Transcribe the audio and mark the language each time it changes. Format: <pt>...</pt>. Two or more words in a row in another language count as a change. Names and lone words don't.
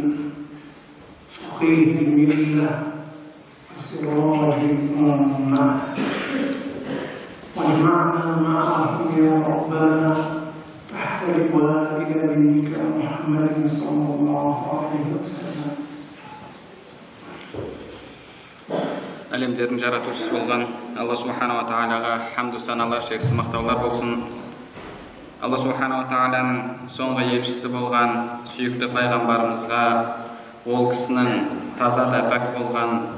<ar>فقيه الملة وسراج الأمة، واجمعنا معهم يا ربنا تحت لواء نبيك محمد صلى الله عليه وسلم.</ar> <kk>Әлемдердің жаратушысы болған Алла Субханала Тағалаға хамду саналар, шексіз мақтаулар болсын. Алла Субханала Тағаланың соңғы елшісі болған сүйікті пайғамбарымызға, ол кісінің таза да пәк болған</kk>